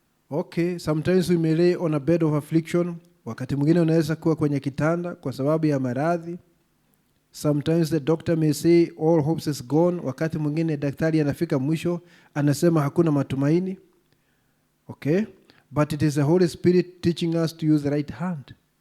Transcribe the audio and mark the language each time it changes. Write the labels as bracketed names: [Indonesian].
[English] Okay, sometimes we may lay on a bed of affliction. [Swahili] Wakati mwingine unaweza kuwa kwenye kitanda kwa sababu ya maradhi. [English] Sometimes the doctor may say all hopes is gone. [Swahili] Wakati mwingine daktari anafika mwisho, anasema hakuna matumaini. [English] Okay, but it is the Holy Spirit teaching us to use the right hand.